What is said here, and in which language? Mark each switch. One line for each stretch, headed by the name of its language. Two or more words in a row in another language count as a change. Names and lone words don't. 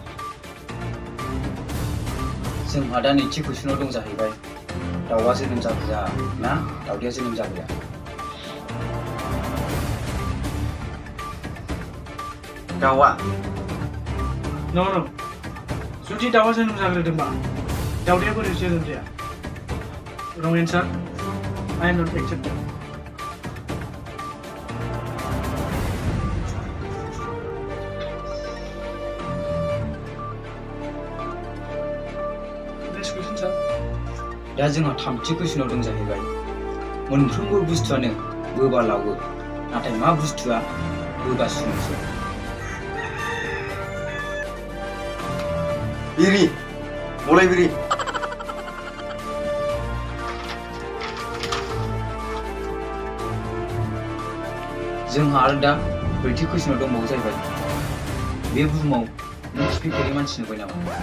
Bodo: जोंहा दा नैथि कुइसनाव दं जाहैबाय दाउआ जोनोम जागोया ना दाउदैया जोनोम जागोया? दाउआ। न' जुदि दाउआ जोनोम जाग्रोदोंबा दाउदैया बोरै जोनोम जाया?
English: wrong answer. I am not accepted. Next question, sir.
Bodo: दा जोंहा थामथि कुइसनाव दं जाहैबाय मोनफ्रोमबो बुस्थुआनो बोबा लावो नाथाय मा बुस्थुआ बोगासिनोसो? बिरि, मलाय बिरि। जोंहा आरो दा ब्रैथि कुइसनाव दंबावो जाहैबाय बे बुहुमाव नों खिफिफेरै मानसि नुबाय नामा?